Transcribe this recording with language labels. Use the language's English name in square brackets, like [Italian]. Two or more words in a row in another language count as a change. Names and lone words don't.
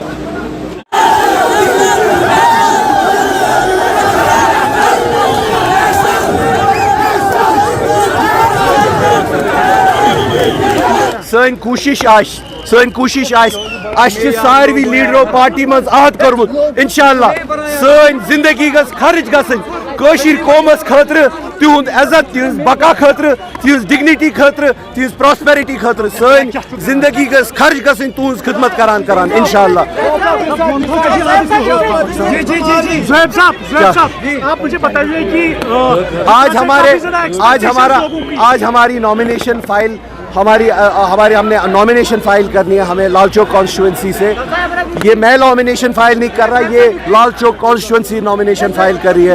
[Kashmiri] सन कोशिश सारी लीडरो पार्टी मज आहत कर्मुत इंशाअल्लाह सन जिंदगी गस खर्च गसन कशीर कौमस खतर तिहुंद इज्जत तिहंज बका खतर तिहंज डिग्निटी खतर तिहंज प्रॉस्पेरिटी खतर सन जिंदगी गस खर्च गसन तुहंज खिदमत करान करान इंशाअल्लाह। [Hindi] आप मुझे बताइए कि आज हमारी [English] nomination file [Hindi] हमने [English] nomination file [Hindi] करनी है हमें लाल चौक कॉन्स्टिट्यूंसी से। ये मैं [English] nomination file [Hindi] नहीं कर रहा, ये लाल चौक [English] constituency nomination file [Hindi] कर रही है।